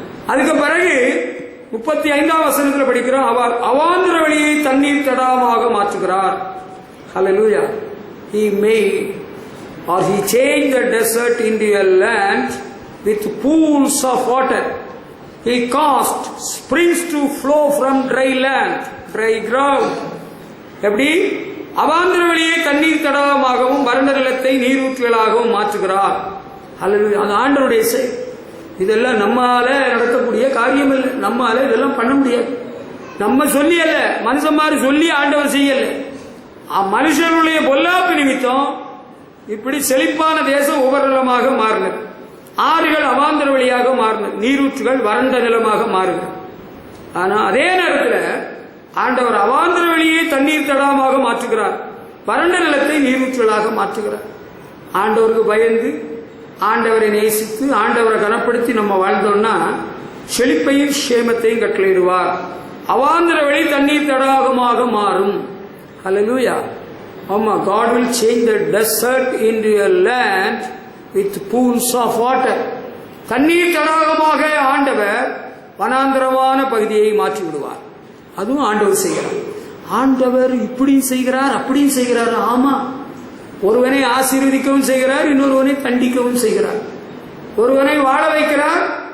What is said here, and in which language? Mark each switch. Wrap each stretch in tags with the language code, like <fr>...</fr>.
<ta>அதுக்கு பிறகு 35 வசனத்தில் படிக்கிறோம், அவர் அவாந்தர வெளியை தண்ணீர் தடாகமாக மாற்றுகிறார்.</ta> <en>Hallelujah. He made or he changed the desert into a land with pools of water. He caused springs to flow from dry land, dry ground.</en> <ta>எப்படி அவாந்தர வெளியை தண்ணீர் தடாகமாகவும் வறண்ட நிலத்தை நீரூற்றுகளாகவும் மாற்றுகிறார். அல்லது அந்த ஆண்டவருடைய செயல். இதெல்லாம் நம்மால நடக்கக்கூடிய காரியம் இல்லை. நம்மால இதெல்லாம் பண்ண முடியாது. நம்ம சொல்லி அல்ல, மனுஷன்மாரு சொல்லி ஆண்டவர் செய்யல. மனுஷனுடைய பொல்லாப்பு நிமித்தம் இப்படி செழிப்பான தேசம் உபரிலமாக மாறினது. ஆறுகள் அவாந்தர வழியாக மாறினது, நீரூற்றுகள் வறண்ட நிலமாக மாறுகிறது. ஆனா அதே நேரத்தில் ஆண்டவர் அவாந்தர வெளியை தண்ணீர் தடாகமாக மாற்றுகிறார், வறண்ட நிலத்தை நீரூற்றுகளாக மாற்றுகிறார். ஆண்டவருக்கு பயந்து ஆண்டவரை நேசித்து ஆண்டவரை கனப்படுத்தி நம்ம வாழ்ந்தோம்னா செழிப்பையும் சேமத்தையும் கட்டளையிடுவார். அவாந்தர வெளி தண்ணீர் தடாகமாக மாறும். ஹல்லேலூயா.</ta> <en>ஆமா, God will change the desert into a land with pools of water.</en> <ta>தண்ணீர் தடாகமாக ஆண்டவர் வனாந்தரமான பகுதியை மாற்றி விடுவார். அதுவும் ஆண்டவர் செய்கிறார். ஆண்டவர் இப்படியும் செய்கிறார், அப்படியும் செய்கிறார். ஆமா, ஒருவனை ஆசீர்வதிக்கவும் செய்கிறார், இன்னொருவனை தண்டிக்கவும் செய்கிறார். ஒருவனை வாழ வைக்கிறார்,</ta>